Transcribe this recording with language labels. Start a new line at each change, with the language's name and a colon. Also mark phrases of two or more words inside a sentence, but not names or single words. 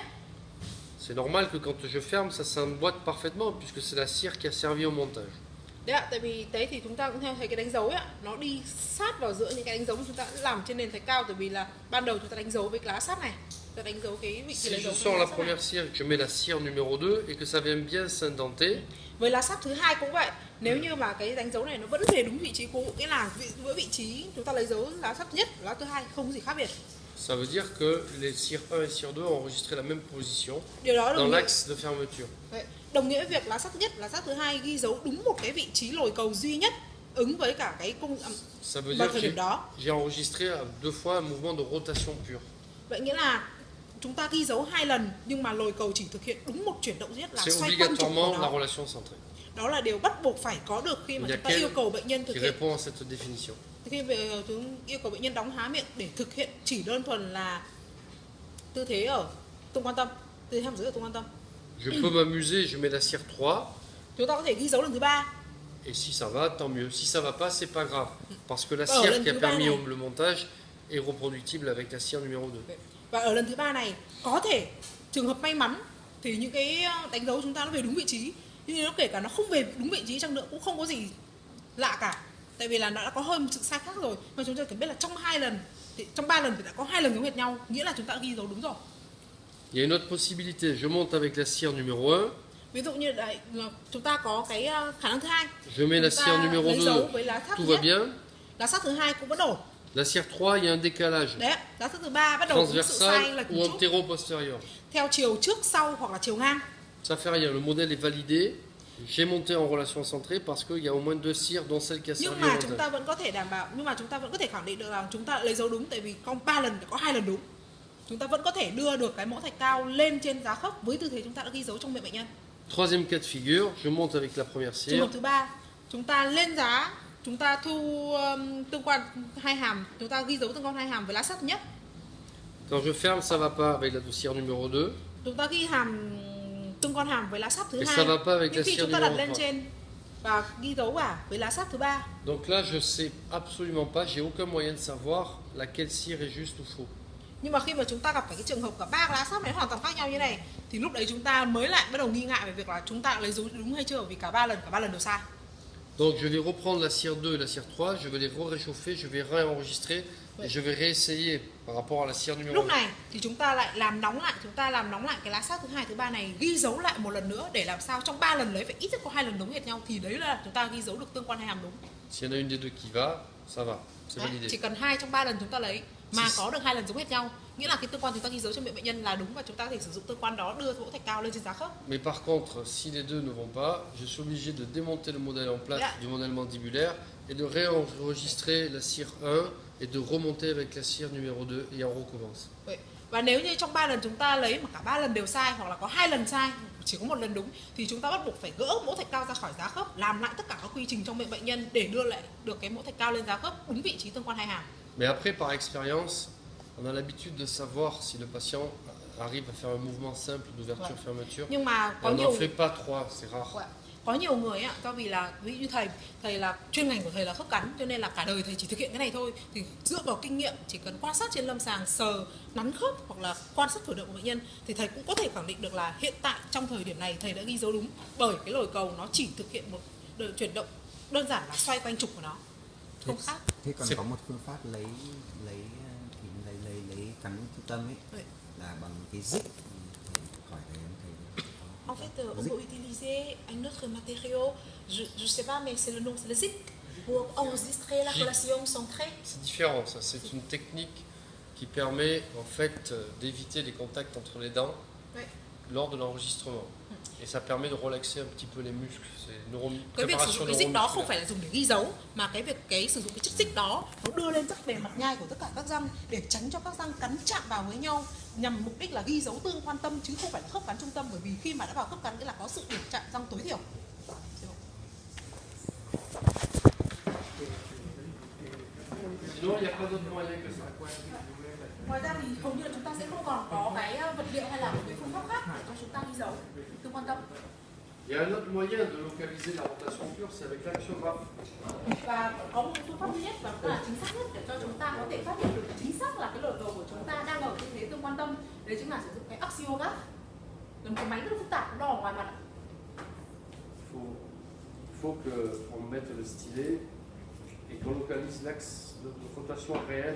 French: C'est normal que quand je ferme, ça s'emboîte parfaitement puisque c'est la cire qui a servi au montage.
Vietnamese: Đấy ạ, tại vì đấy thì chúng ta cũng theo thấy cái đánh dấu ấy ạ, nó đi sát vào giữa những cái đánh dấu mà chúng ta đã làm trên nền thạch cao, tại vì là ban đầu chúng ta đánh dấu với lá sắt này, chúng ta đánh dấu cái vị trí
French: Si
Vietnamese: đánh
French: je
Vietnamese: dấu
French: sors la première cire, que je mets la cire numéro 2 et que ça vient bien s'indenter,
Vietnamese: với lá sắt thứ hai cũng vậy. Nếu như mà cái đánh dấu này nó vẫn về đúng vị trí cũ, nghĩa là với vị trí chúng ta lấy dấu lá sắt nhất, lá thứ hai không có gì khác biệt.
French: ça veut dire que les cires 1 et cire 2 ont enregistré la même position
Vietnamese: Điều đó
French: dans
Vietnamese: đồng nghĩa,
French: l'axe de fermeture.
Vietnamese: đồng nghĩa với việc lá sắt nhất, lá sắt thứ hai ghi dấu đúng một cái vị trí lồi cầu duy nhất ứng với cả cái cung
French: Ça veut
Vietnamese: vào
French: dire
Vietnamese: thời điểm đó.
French: que j'ai enregistré 2 fois un mouvement de rotation pure.
Vietnamese: Vậy nghĩa là chúng ta ghi dấu 2 lần nhưng mà lồi cầu chỉ thực hiện đúng một chuyển động duy nhất là
French: C'est
Vietnamese: xoay quanh trục của
French: obligatoirement la
Vietnamese: nó.
French: relation centrée
Vietnamese: Đó là điều bắt buộc phải có được khi mà chúng ta yêu cầu bệnh nhân thực
French: qui
Vietnamese: hiện,
French: répond à cette définition.
Vietnamese: khi chúng yêu cầu bệnh nhân đóng há miệng để thực hiện chỉ đơn thuần là tư thế ở tung quan tâm, tư thế hàm dưới ở tung quan tâm.
French: Je peux m'amuser, je mets la cire 3
Vietnamese: Chúng ta có thể ghi dấu lần thứ ba.
French: et si ça va, tant mieux. Si ça va pas, c'est pas grave parce que la
Vietnamese: Ở
French: cire
Vietnamese: lần
French: qui a
Vietnamese: thứ ba
French: permis
Vietnamese: này,
French: le montage est reproductible avec la cire numéro 2.
Vietnamese: và ở lần thứ ba này có thể trường hợp may mắn thì những cái đánh dấu chúng ta nó về đúng vị trí, nhưng nó kể cả nó không về đúng vị trí chăng nữa cũng không có gì lạ cả, tại vì là nó đã có hơi một sự sai khác rồi. Mà chúng ta cần biết là trong 2 lần thì trong 3 lần thì đã có 2 lần giống hệt nhau, nghĩa là chúng ta đã ghi dấu đúng rồi.
French: Il y a une autre possibilité, je monte avec la cire numéro 1,
Vietnamese: Ví dụ như là chúng ta có cái khả năng thứ hai,
French: je mets la
Vietnamese: chúng
French: cire
Vietnamese: ta
French: numéro
Vietnamese: lấy dấu
French: 2,
Vietnamese: với lá sắt
French: tout
Vietnamese: thứ
French: va
Vietnamese: nhất,
French: bien.
Vietnamese: lá sắt thứ hai cũng vẫn ổn.
French: La cire 3, il y a un décalage
Vietnamese: Đấy, lá sắt thứ ba bắt đầu có sự sai
French: transversal
Vietnamese: lệch
French: ou
Vietnamese: một chút
French: antéro-postérieur.
Vietnamese: theo chiều trước sau hoặc là chiều ngang.
French: Ça fait rien, le modèle est validé. J'ai monté en relation centrée parce qu'il y a au moins 2 cires dont celle qui a
Vietnamese: Nhưng
French: servi
Vietnamese: mà
French: au
Vietnamese: chúng
French: montage.
Vietnamese: ta vẫn có thể đảm bảo, nhưng mà chúng ta vẫn có thể khẳng định được rằng chúng ta lấy dấu đúng, tại vì trong 3 lần có 2 lần đúng. Chúng ta vẫn có thể đưa được cái mẫu thạch cao lên trên giá khớp với tư thế chúng ta đã ghi dấu trong miệng bệnh nhân.
French: Troisième cas de figure, je monte avec la première
Vietnamese: Trường
French: cire.
Vietnamese: hợp thứ ba, chúng ta lên giá, chúng ta thu tương quan hai hàm, chúng ta ghi dấu tương quan hai hàm với lá sắt nhất.
French: Quand je ferme, ça va pas avec la cire numéro 2.
Vietnamese: Chúng ta ghi hàm tương quan hàm với lá sắt thứ
French: Et
Vietnamese: hai.
French: ça va pas avec
Vietnamese: Nhưng
French: la
Vietnamese: khi
French: cire
Vietnamese: chúng ta đặt
French: numéro
Vietnamese: lên
French: 3.
Vietnamese: trên và ghi dấu cả với lá sắt thứ ba,
French: Donc là, je sais absolument pas, j'ai aucun moyen de savoir laquelle cire est juste ou faux.
Vietnamese: nhưng mà khi mà chúng ta gặp phải cái trường hợp cả ba lá sắt này hoàn toàn khác nhau như này, thì lúc đấy chúng ta mới lại bắt đầu nghi ngại về việc là chúng ta lấy dấu đúng hay chưa, vì cả ba lần đều sai.
French: Donc je vais reprendre la cire 2 et la cire 3, je vais les re-réchauffer, je vais réenregistrer et je vais réessayer par rapport à la cire numéro
Vietnamese: Lúc
French: 1.
Vietnamese: này thì chúng ta lại làm nóng lại cái lá sắt thứ hai thứ ba này, ghi dấu lại một lần nữa để làm sao trong 3 lần lấy phải ít nhất có 2 lần đúng hệt nhau, thì đấy là chúng ta ghi dấu được tương quan hai hàm đúng.
French: S'il y en a une des deux qui va, ça va, c'est
Vietnamese: Đấy,
French: validé.
Vietnamese: chỉ cần 2 trong 3 lần chúng ta lấy mà có được 2 lần giống hệt nhau, nghĩa là cái tương quan chúng ta ghi dấu trong miệng bệnh nhân là đúng, và chúng ta có thể sử dụng tương quan đó đưa mẫu thạch cao lên trên giá khớp.
French: Mais par contre, si les deux ne vont pas, je suis obligé de démonter le modèle en place du modèle mandibulaire et de réenregistrer la cire 1 et de remonter avec la cire numéro 2 et on recommence.
Vietnamese: Vậy. Và nếu như trong 3 lần chúng ta lấy mà cả 3 lần đều sai, hoặc là có 2 lần sai, chỉ có 1 lần đúng, thì chúng ta bắt buộc phải gỡ mẫu thạch cao ra khỏi giá khớp, làm lại tất cả các quy trình trong miệng bệnh nhân để đưa lại được cái mẫu thạch cao lên giá khớp đúng vị trí tương quan hai hàm.
French: Mais après, par expérience, on a l'habitude de savoir si le patient arrive à faire un mouvement simple d'ouverture-fermeture.
Vietnamese: Nhưng mà
French: Et
Vietnamese: có
French: on
Vietnamese: nhiều
French: n'en fait pas 3, c'est rare.
Vietnamese: có nhiều người ạ, do vì là ví dụ như thầy là chuyên ngành của thầy là khớp cắn, cho nên là cả đời thầy chỉ thực hiện cái này thôi, thì dựa vào kinh nghiệm chỉ cần quan sát trên lâm sàng, sờ nắn khớp hoặc là quan sát cử động của bệnh nhân, thì thầy cũng có thể khẳng định được là hiện tại trong thời điểm này thầy đã ghi dấu đúng, bởi cái lồi cầu nó chỉ thực hiện một chuyển động đơn giản là xoay quanh trục của nó, không khác. Thế còn có một phương pháp lấy cắn trung tâm ấy, Vậy. là bằng cái dích. Hỏi thầy em thầy.
French: En fait, on peut utiliser un autre matériau, je sais pas, mais c'est le nom, c'est le zik, pour enregistrer la relation centrée. C'est différent, ça. C'est une technique qui permet en fait d'éviter les contacts entre les dents. Ouais. lors de l'enregistrement. Et ça permet de relaxer un petit peu les muscles. C'est une
Vietnamese: Cái việc sử
French: préparation
Vietnamese: dụng cái xích đó không
French: neuromusculaire.
Vietnamese: phải là dùng để ghi dấu, mà cái việc sử dụng cái chất xích đó nó đưa lên rất bề mặt nhai của tất cả các răng để tránh cho các răng cắn chạm vào với nhau, nhằm mục đích là ghi dấu tương quan tâm chứ không phải là khớp cắn trung tâm, bởi vì khi mà đã vào khớp cắn nghĩa là có sự điểm chạm răng tối thiểu.
French: Sinon, il n'y a pas d'autre moyen que ça.
Vietnamese: Ngoài ra thì hầu như là chúng ta sẽ không còn có cái vật liệu hay là một cái phương pháp khác để cho chúng ta ghi dấu tương quan tâm.
French: Il y a un autre moyen de localiser la rotation pure, c'est avec l'axiographe.
Vietnamese: Và có một phương pháp duy nhất và cũng là chính xác nhất để cho chúng ta có thể phát hiện được chính xác là cái lồi cầu của chúng ta đang ở tư thế tương quan tâm. Đấy chính là sử dụng cái axiograph. Là một cái máy rất là phức tạp, đo ở ngoài mặt.
French: Il faut qu'on mette le stylet et qu'on localise l'axe de rotation réel.